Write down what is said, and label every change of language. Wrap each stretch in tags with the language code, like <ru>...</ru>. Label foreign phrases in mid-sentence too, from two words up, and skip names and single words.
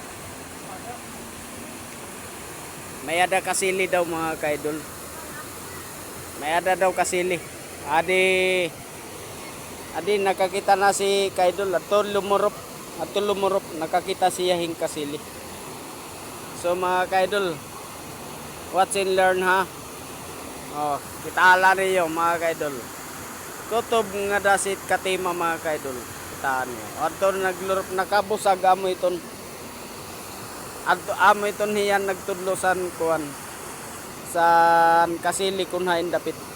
<war>May ada kasili daw mga kaidol. May ada daw kasili. Adi nakakita na si kaidol ato lumurop nakakita siya hing kasili. So mga kaidol,</war> <en>watch and learn ha.</en> <war>Oh, kita ala niyo mga kaidol. Kutob nga dasit katima mga kaidol. Kitaan niyo. Ato naglurop nakabusag amo iton. Ato amo iton hiyan nagtudlosan kuan sa kasili kun hain dapit.</war>